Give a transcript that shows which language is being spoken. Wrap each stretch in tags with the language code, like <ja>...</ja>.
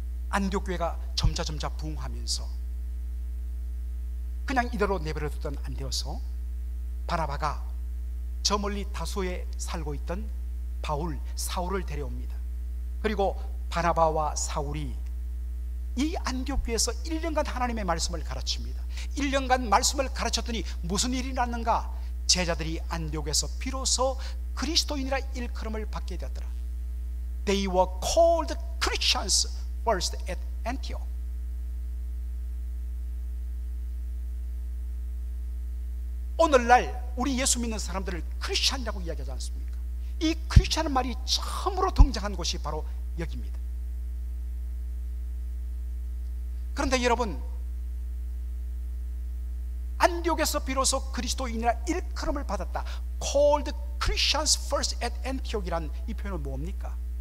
<ko>안디옥 교회가 점차 부흥하면서 그냥 이대로 내버려두던 안 되어서 바나바가 저 멀리 다소에 살고 있던 사울을 데려옵니다. 그리고 바나바와 사울이 이 안디옥 교회에서 1년간 하나님의 말씀을 가르칩니다. 1년간 말씀을 가르쳤더니 무슨 일이 났는가? 제자들이 안디옥에서 비로소 그리스도인이라 일컬음을 받게 되었더라.</ko> <en>They were called Christians first at Antioch.</en> <ko>오늘날 우리 예수 믿는 사람들을 크리스찬이라고 이야기하지 않습니까? 이 크리스찬은 말이 처음으로 등장한 곳이 바로 여기입니다. 그런데 여러분, 안디옥에서 비로소 그리스도인이라 일컬음을 받았다,</ko> <en>Called Christians first at Antioch</en> <ko>이란 이 표현은 뭡니까?</ko>